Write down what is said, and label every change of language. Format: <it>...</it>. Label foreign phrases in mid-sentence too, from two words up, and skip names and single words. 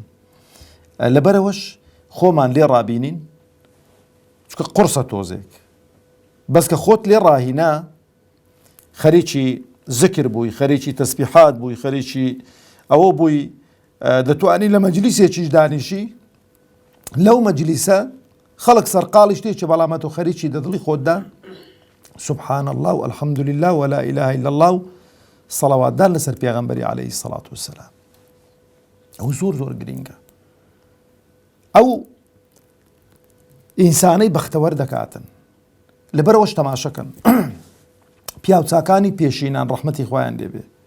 <ckb>لەبەرەوەش خۆمان لێ ڕابینین چکە قورسە تۆزێک، بەس کە خۆت لێ ڕاهینا خەریکی ذکر بووی، خەریکی تەسبیحات بووی، خەریکی ئەوە بووی، دەتوانی لە مەجلیسێکیش دانیشی، لەو مەجلیسە خەڵک سەرقاڵی شتێکی بەڵام تۆ خەریکی دەدڵی خۆتدا</ckb> <ar>سبحان الله و الحمد لله و لا إله إلا الله</ar> <ckb>و سەڵەواتدان لەسەر پێغەمبەری</ckb> <ar>عەلەیهی سەڵات وسەلام.</ar> <ckb>ئەو زۆر گرینگە. ئەو ئینسانەی بەختەوەر دەکاتن لەبەرەوەش تەماشەکەن پیا و چاکانی پێشینان ڕەحمەتی خۆیان لێبێ</ckb>